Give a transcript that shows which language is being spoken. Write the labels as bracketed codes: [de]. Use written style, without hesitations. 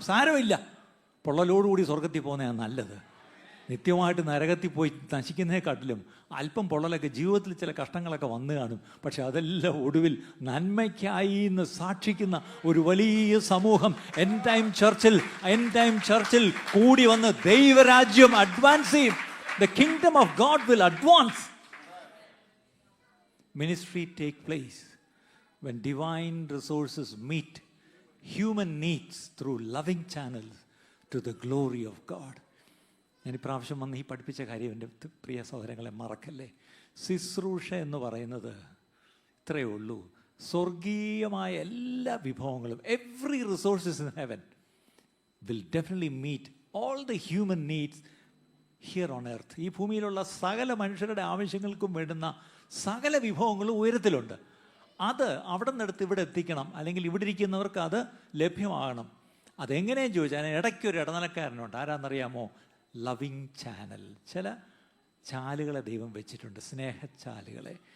[ml] സാരമില്ല, പൊള്ളലോടുകൂടി സ്വർഗത്തിൽ പോകുന്നതാണ് നല്ലത്. നിത്യമായിട്ട് നരകത്തിൽ പോയി നശിക്കുന്നതിനെക്കാട്ടിലും അല്പം പൊള്ളലൊക്കെ ജീവിതത്തിൽ ചില കഷ്ടങ്ങളൊക്കെ വന്നു കാണും. പക്ഷെ അതെല്ലാം ഒടുവിൽ നന്മയ്ക്കായി എന്ന് സാക്ഷിക്കുന്ന ഒരു വലിയ സമൂഹം എൻഡ് ടൈം ചർച്ചിൽ കൂടി വന്ന് ദൈവരാജ്യം അഡ്വാൻസ് ചെയ്യും. [en] The kingdom of God will advance. Ministry take place when divine resources meet human needs through loving channels to the glory of God. [ml] ഞാൻ ഇപ്രാവശ്യം വന്ന് ഈ പഠിപ്പിച്ച കാര്യം എൻ്റെ പ്രിയ സഹോദരങ്ങളെ മറക്കല്ലേ. ശുശ്രൂഷ എന്ന് പറയുന്നത് ഇത്രയേ ഉള്ളൂ. സ്വർഗീയമായ എല്ലാ വിഭവങ്ങളും, [en] every resources in heaven will definitely meet all the human needs here on earth. [ml] ഈ ഭൂമിയിലുള്ള സകല മനുഷ്യരുടെ ആവശ്യങ്ങൾക്കും വേണ്ടുന്ന സകല വിഭവങ്ങളും ഉയരത്തിലുണ്ട്. അത് അവിടെ നിന്നെടുത്ത് ഇവിടെ എത്തിക്കണം, അല്ലെങ്കിൽ ഇവിടെ ഇരിക്കുന്നവർക്ക് അത് ലഭ്യമാകണം. അതെങ്ങനെയും ചോദിച്ചാൽ ഇടയ്ക്കൊരു ഇടനിലക്കാരനുണ്ട്. ആരാന്നറിയാമോ? Loving channel. ചില ചാലുകളെ ദൈവം വെച്ചിട്ടുണ്ട്, സ്നേഹച്ചാലുകളെ.